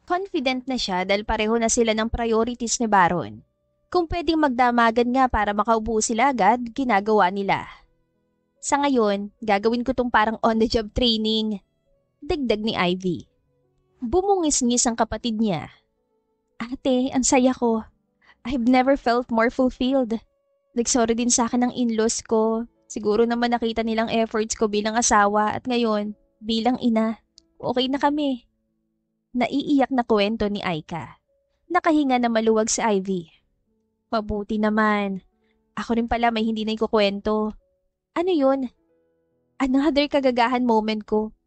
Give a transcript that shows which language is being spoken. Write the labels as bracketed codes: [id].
[tl] Confident na siya dahil pareho na sila ng priorities ni Baron. Kung pwedeng magdamagan nga para makaupo sila agad, ginagawa nila. Sa ngayon, gagawin ko tong parang on-the-job training. Dagdag ni Ivy. Bumungis-ngis ang kapatid niya. Ate, ang saya ko. [en] I've never felt more fulfilled. [tl] Nagsorry din sa akin ng in-laws ko. Siguro naman nakita nilang efforts ko bilang asawa at ngayon, bilang ina, okay na kami. Naiiyak na kwento ni Aika. Nakahinga na maluwag si Ivy. Mabuti naman. Ako rin pala may hindi na ikukwento. Ano yun? Another kagagahan moment ko.